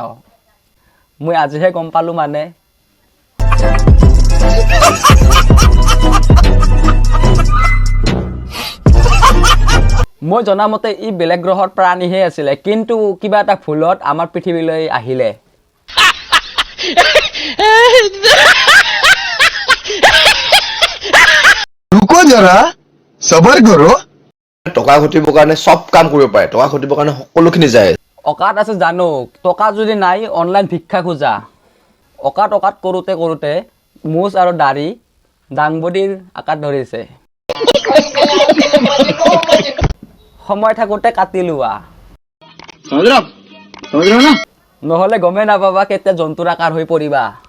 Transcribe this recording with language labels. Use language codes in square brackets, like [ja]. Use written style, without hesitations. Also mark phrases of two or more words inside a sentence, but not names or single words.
[as] মই আজিহে গম পালো মানে। মই জনামতে ই বেলেগ গ্ৰহৰ প্ৰাণীহে আছিলে, কিন্তু কিবা এটা ভুলত আমাৰ পৃথিৱীলৈ আহিলে। [hi] रुको जरा सबर करो। [as] টকা ঘটিবৰ কাৰণে চব কাম কৰিব পাৰে, টকা ঘটিবৰ কাৰণে সকলোখিনি যায়। অকাত আছে জানো, টকা যদি নাই অনলাইন ভিক্ষা খোজা। অকাত অকাত কৰোঁতে কৰোঁতে মুছ আৰু দাড়ি দাংবদীৰ আকাত ধৰিছে। সময় থাকোঁতে কাটি লোৱা, নহ'লে গমেই নাপাবা কেতিয়া জন্তুৰ আকাৰ হৈ পৰিবা।